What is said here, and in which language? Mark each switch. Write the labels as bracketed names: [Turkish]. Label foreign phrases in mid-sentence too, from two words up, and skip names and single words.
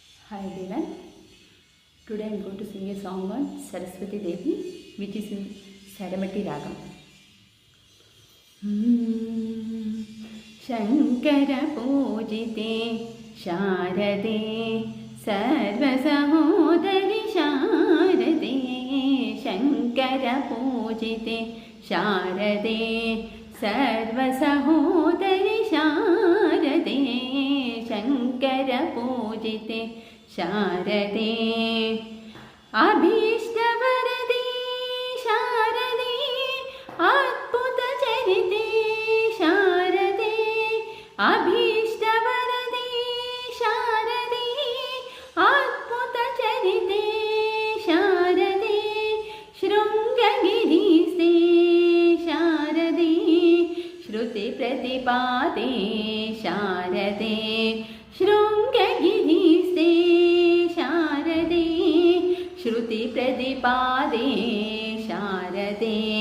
[English] Hi everyone. Today I am going to sing a song on Saraswati Devi, which is in Saramati Ragam. [Sanskrit] शङ्कर पूजिते शारदे सर्व सहोदरि शारदे शङ्कर पूजिते शारदे सर्व सहोदरि शारदे शङ्कर पूजिते शारदे अभीष्टवरदे शारदे अद्भुतचरिते शारदे अभीष्टवरदे शारदे अद्भुतचरिते शारदे शृङ्गगिरिस्ते शारदे श्रुतिप्रतिपादे शारदे शृङ्गगिरिस्ते श्रुतिप्रतिपादे शारदे